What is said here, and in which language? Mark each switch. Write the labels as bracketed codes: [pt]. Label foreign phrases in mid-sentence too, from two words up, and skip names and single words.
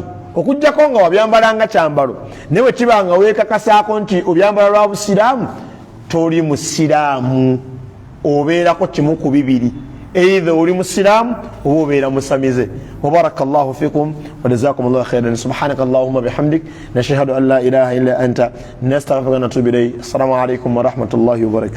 [lg] okuggyako nga wabyambalanga kyambalo naye bwe kiba nga weekakasaako nti obyambala lwa busiraamu toli musiraamu obeerako kimu ku bibiri either oli musiraamu oba obeera musamize [ar] وبارك الله فيكم وجزاكم الله خيرا سبحانك اللهم وبحمدك نشهد أن لا إله إلا أنت نستغفرك ونتوب إليك السلام عليكم ورحمة الله وبركاته